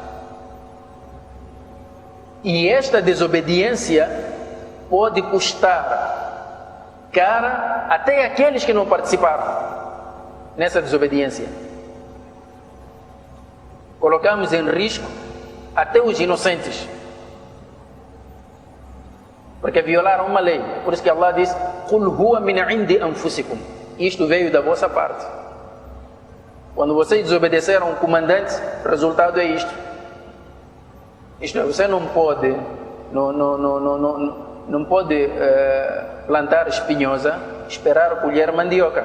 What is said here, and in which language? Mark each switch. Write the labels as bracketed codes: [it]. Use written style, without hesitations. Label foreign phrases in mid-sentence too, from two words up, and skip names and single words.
[pt] E esta desobediência pode custar cara até aqueles que não participaram nessa desobediência. Colocamos em risco até os inocentes, porque violaram uma lei. Por isso que Allah diz: [ar] قل هو من عند أنفسكم. [pt] Isto veio da vossa parte. Quando vocês desobedeceram o comandante, o resultado é isto. Isto é, você não pode plantar espinhosa, esperar colher mandioca.